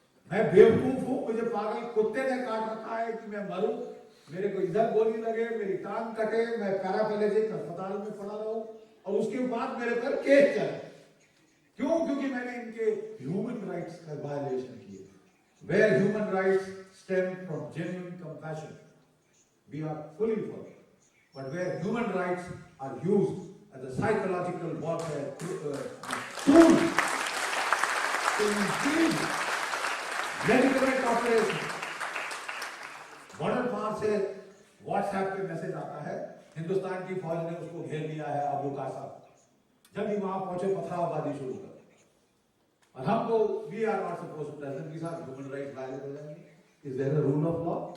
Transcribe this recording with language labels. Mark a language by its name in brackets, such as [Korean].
[Hindi] मैं बेवकूफ हूं, मुझे पागल कुत्ते ने काट रखा है कि मैं मरूं, मेरे को इधर गोली लगे, मेरी टांग कटे, मैं पैरापेलेजिक अस्पताल में पड़ा रहूं और उसके बाद मेरे पर केस चले। क्यों? क्योंकि मैंने इनके ह्यूमन राइट्स का वायलेशन किए। [English] Where human rights stem from genuine compassion, we are fully for it. But where human rights are used as a psychological warfare tool to impede legitimate operation. [Hindi] Border पार से WhatsApp पे message आता है, हिंदुस्तान की फौज ने उसको घेर लिया है अबू कासा, जल्दी वहां पहुंचे, पथरावबाजी शुरू कर। और हमको [English] we are not supposed to tell them [Hindi] कि साहब ह्यूमन राइट्स वायलेट हो जाएंगे। [English] Is there a rule of law?